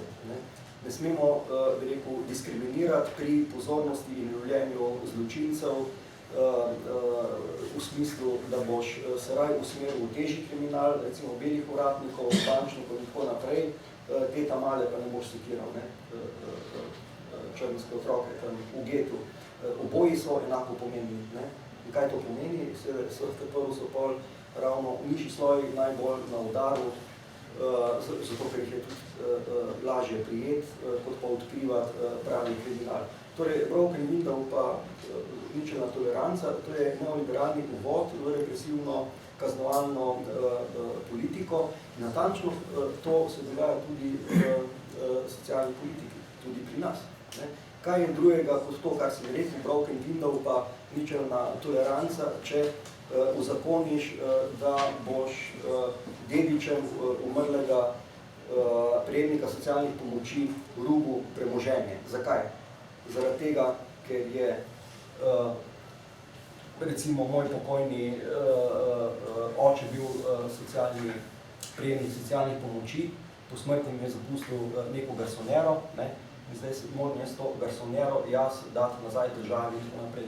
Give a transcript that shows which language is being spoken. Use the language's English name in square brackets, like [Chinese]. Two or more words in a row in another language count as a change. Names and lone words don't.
[Slovenian] Ne smemo, bi rekel, diskriminirati pri pozornosti in življenju zločincev v smislu, da boš se raj usmeril v težji kriminal, recimo belih uradnikov, bančnikov in tako naprej, te ta male pa ne boš sekiral, črnske otroke tam v getu. Oboji so enako pomembni. In kaj to pomeni? Prvo so pol ravno nižji sloji najbolj na udaru, zato ker jih je tudi lažje prijeti, kot pa odkrivati pravi kriminal. Torej, [English] broken window [Slovenian] pa ničelna toleranca, to je neoliberalni uvod v represivno kaznovalno politiko. Natančno to se dogaja tudi v socialni politiki, tudi pri nas. Kaj je drugega kot to, kar si rekel, [English] broken window [Slovenian] pa ničelna toleranca, če uzakoniš, da boš dedičem umrlega prejemnika socialnih pomoči rubu premoženje. Zakaj? Zaradi tega, ker je recimo moj pokojni oče bil prejemnik socialnih pomoči, po smrti mi je zapustil neko garsonero, in zdaj se moram jaz to garsonero jaz dati nazaj državi in tako naprej.